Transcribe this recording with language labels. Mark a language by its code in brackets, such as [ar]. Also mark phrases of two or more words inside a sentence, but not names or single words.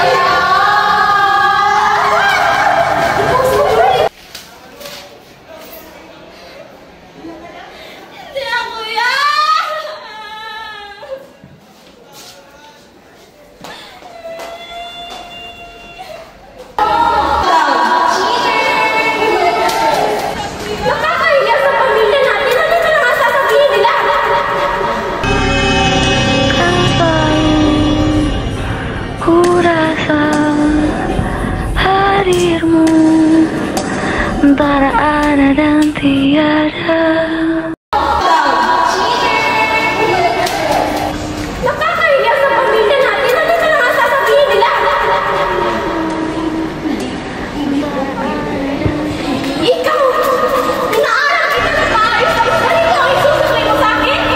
[tl] Hindi ako yan! Nakakahiya sa pamilya natin. Ano na nga sasabihin nila? [id] Kurasa hadirmu antara ada dan tiada. [tl] Nakakahiya sa pamilya natin. Ano na nga sasabihin nila? Ikaw! Inaaral kita ng maayos tapos ganito ang isusabay mo sa akin?